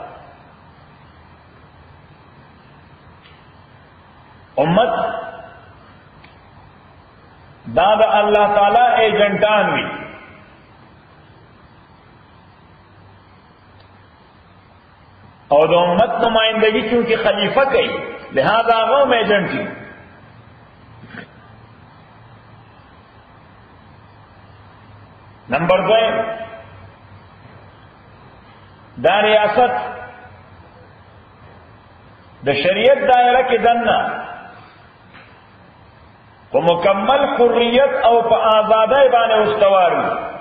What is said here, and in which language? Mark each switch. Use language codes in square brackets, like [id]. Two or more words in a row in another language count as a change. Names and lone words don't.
[ps] امت دا د الله تعالی ایجنټان وي. او د امت نمائندگی چونکہ خلیفہ کوي لہذا هغه ایجنټ دي. نمبر 2 دا ریاست د شریعت دائره کې دننه په مکمل حریت او په آزادۍ باندې استوار وي.